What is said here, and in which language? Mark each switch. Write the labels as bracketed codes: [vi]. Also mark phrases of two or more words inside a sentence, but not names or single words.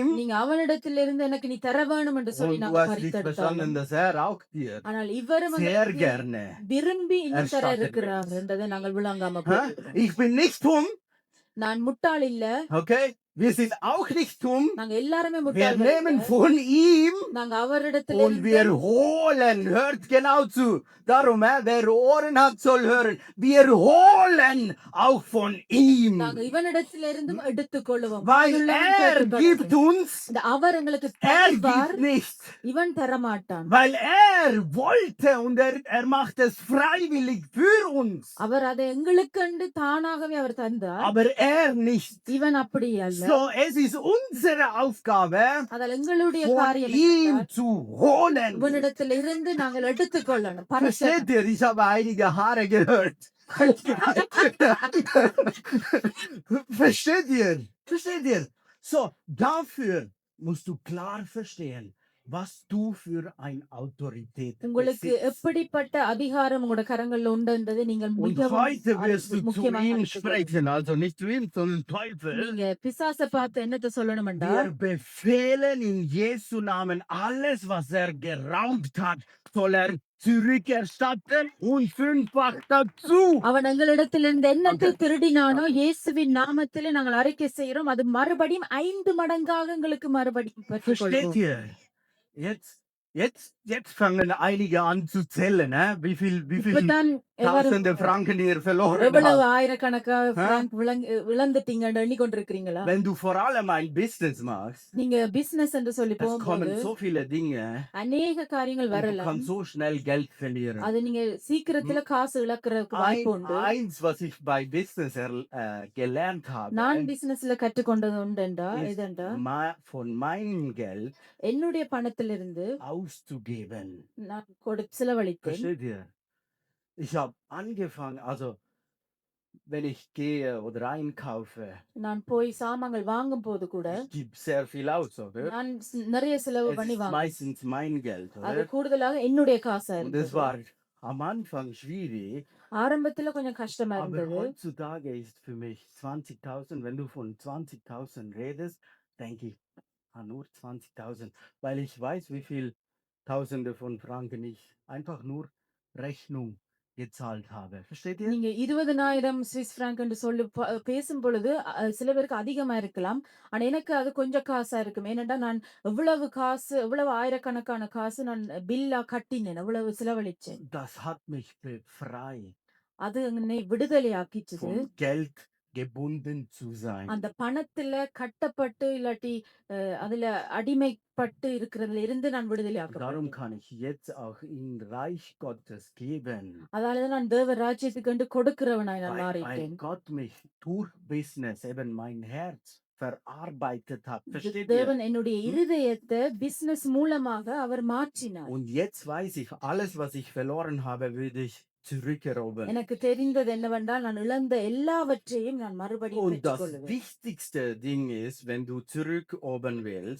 [ta] நீங்க அவனிடத்திலிருந்து எனக்கு நீ தர வேணும் என்று சொல்லி [de] Und du [ta] நாங்க [de] hast nicht verstanden, [ta] பறித்தெடுத்தாலும் [de] dass er auch dir [ta] ஆனால் இவரும் [de] sehr [ta] எங்களுக்கு [de] gerne [ta] விரும்பி இன்னும் தர [de] erstattet [ta] இருக்கிறார் [de] wird. [ta] என்றதை நாங்கள் விளங்காம Hä? போகிறோம். [de] Ich bin nicht dumm, [ta] நான் முட்டாள் இல்ல, [de] okay? Wir sind auch nicht dumm. [ta] நாங்க எல்லாருமே [de] Wir [ta] முட்டாள்கள் [de] nehmen [ta] இல்ல. [de] von ihm [ta] நாங்க [de] und [ta] அவரிடத்திலிருந்து [de] wir holen. Hört genau zu. Darum, wer Ohren hat, soll hören. Wir holen auch von ihm. [ta] நாங்க இவனிடத்திலிருந்தும் எடுத்துக்கொள்ளுவோம். [de] Weil [ta] வாயுள்ளவன் [de] er [ta] கேட்கக் [de] gibt [ta] கடவன். [de] uns, [ta] இந்த அவர் எங்களுக்கு [de] er [ta] தருவார், [de] gibt nicht. [ta] இவன் தரமாட்டான். [de] Weil er wollte und er macht es freiwillig für uns. [ta] அவர் அதை எங்களுக்கென்று தானாகவே அவர் தந்தார். [de] Aber er nicht. [ta] இவன் அப்படி அல்ல. [de] So, es ist unsere Aufgabe, [ta] அதில் எங்களுடைய [de] von [ta] காரியம் [de] ihm [ta] என்னவென்றால், [de] zu holen. [ta] இவனிடத்திலிருந்து நாங்கள் எடுத்துக்கொள்ளணும். பரிசுத்தம். [de] Versteht ihr? Ich habe einige Haare gehört. Versteht ihr? Versteht ihr? So, dafür musst du klar verstehen, was du für eine Autorität [ta] உங்களுக்கு [de] besitzt. [ta] எப்படிப்பட்ட அதிகாரம் உங்களோட கரங்கள்ல உண்டுன்றதை நீங்கள் [de] Und [ta] மிகவும் [de] heute wirst du zu [ta] முக்கியமாக [de] ihm [ta] அறிந்து கொள்ளணும். [de] sprechen, also nicht zu ihm, sondern Teufel. [ta] நீங்க பிசாசை பார்த்து என்னத்தை சொல்லணும்டா, [de] Wir befehlen in Jesu Namen, alles, was er geraubt hat, soll er zurückerstatten und fünffach dazu. [ta] அவன் எங்களிடத்திலிருந்து என்னத்தை திருடினானோ இயேசுவின் நாமத்திலே நாங்கள் அறிக்கை செய்கிறோம், அது மறுபடியும் 5 மடங்காக எங்களுக்கு மறுபடியும் [de] Versteht [ta] பெற்றுக்கொள்வோம். [de] ihr? Jetzt fangen einige an zu zählen, ne? Wie viel [ta] இப்பதான் எல்லாரும் [de] Tausende Franken ihr verloren [ta] எவ்வளவு [de] habt. [ta] ஆயிரக்கணக்கா பிராங்க் இழந்துட்டீங்கன்னு எண்ணிக்கொண்டிருக்கிறீங்களா? [de] Wenn du vor allem ein Business machst, [ta] நீங்க பிசினஸ் என்று சொல்லி [de] es kommen [ta] போகும்போது [de] so viele Dinge [ta] அநேக காரியங்கள் [de] und du [ta] வரலாம். [de] kannst so schnell Geld verlieren. [ta] அது நீங்க சீக்கிரத்துல காசு இழக்கிறதுக்கு வாய்ப்பு உண்டு. [de] Eins, was ich bei Business gelernt [ta] நான் [de] habe, [ta] பிசினஸ்ல கற்றுக்கொண்டது உண்டுண்டா [de] ist [ta] இதண்டா, [de] von meinem Geld [ta] என்னுடைய பணத்திலிருந்து [de] auszugeben. [ta] நான் செலவழித்தேன். [de] Versteht ihr? Ich habe angefangen, also wenn ich gehe oder einkaufe, [ta] நான் போய் சாமான்கள் வாங்கும் போது கூட [de] ich gebe sehr viel aus, oder? [ta] நான் நிறைய செலவு [de] Es [ta] பண்ணி [de] ist [ta] வாங்குவேன். [de] meistens mein Geld, [ta] அது [de] oder? [ta] கூடுதலாக என்னுடைய காசா [de] Und es [ta] இருந்தது. [de] war am Anfang schwierig, [ta] ஆரம்பத்துல கொஞ்சம் கஷ்டமா [de] aber [ta] இருந்தது. [de] heutzutage ist für mich 20.000, wenn du von 20.000 redest, denke ich, nur 20.000, weil ich weiß, wie viel Tausende von Franken ich einfach nur Rechnung gezahlt habe. Versteht ihr? [ta] நீங்க 20,000 சுவிஸ் பிராங்க் என்று சொல்லி பேசும் பொழுது சில பேருக்கு அதிகமா இருக்கலாம். ஆனா எனக்கு அது கொஞ்சம் காசா இருக்கும். ஏனென்றா நான் எவ்வளவு ஆயிரக்கணக்கான காசு நான் பில்லா கட்டினேன், எவ்வளவு செலவழிச்சேன். [de] Das hat mich befreit, [ta] அது என்னை விடுதலை ஆக்கிச்சது. [de] vom Geld gebunden zu sein. [ta] அந்த பணத்துல கட்டப்பட்டு இல்லாட்டி அதுல அடிமைப்பட்டு இருக்கிறதுல இருந்து நான் விடுதலை [de] Darum [ta] ஆக்கப்பட்டேன். [de] kann ich jetzt auch in Reich Gottes geben, [ta] அதாலதான் நான் தேவ ராஜ்யத்துக்கு கொடுக்கிறவனாய் நான் [de] weil [ta] மாறிட்டேன். [de] Gott mich durch Business eben mein Herz verarbeitet hat. Versteht ihr? [ta] தேவன் என்னுடைய இருதயத்தை பிசினஸ் மூலமாக அவர் மாற்றினார். [de] Und jetzt weiß ich, alles, was ich verloren habe, würde ich zurückerobern. [ta] எனக்கு தெரிந்தது என்னவென்றால் நான் இழந்த எல்லாவற்றையும் நான் மறுபடியும் [de] Und das [ta] பெற்றுக்கொள்வேன். [de] wichtigste Ding ist, wenn du zurückerobern willst,